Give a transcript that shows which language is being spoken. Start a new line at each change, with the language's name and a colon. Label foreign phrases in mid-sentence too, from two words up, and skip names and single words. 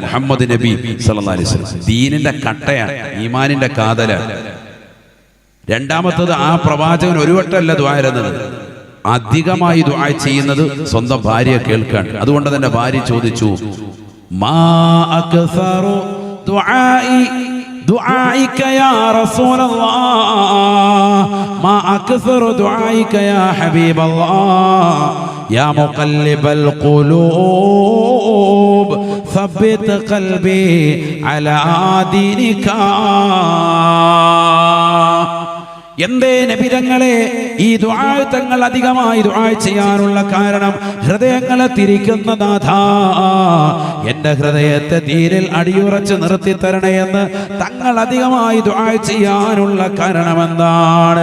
Malayalam: മുഹമ്മദ് നബി
Arabic: صلى الله عليه وسلم
Malayalam: ദീനിന്റെ കട്ടയാണ്, ഈമാനിന്റെ കാതലാണ്. രണ്ടാമത്തത് ആ പ്രവാചകൻ ഒരു വട്ടമല്ല ദുആ ഇറന്നത്, അധികമായി ദുആ ചെയ്യുന്നത് സ്വന്തം ഭാര്യയെ കേൾക്കാൻ. അതുകൊണ്ട് തന്നെ ഭാര്യ ചോദിച്ചു,
Arabic: ما أكثر دعائك يا رسول الله ما أكثر دعائك يا حبيب الله يا مقلب القلوب ثبت قلبي على دينك.
Malayalam: എന്തേ നബി തങ്ങളെ ഈ ദുആ തങ്ങൾ അധികമായി ദുആ ചെയ്യാനുള്ള കാരണം, ഹൃദയങ്ങളെ തിരിക്കുന്ന നാഥാ, എന്റെ ഹൃദയത്തെ ദീനിൽ അടിയുറച്ച് നിർത്തി തരണേ എന്ന് തങ്ങൾ അധികമായി ദുആ ചെയ്യാനുള്ള കാരണം എന്താണ്?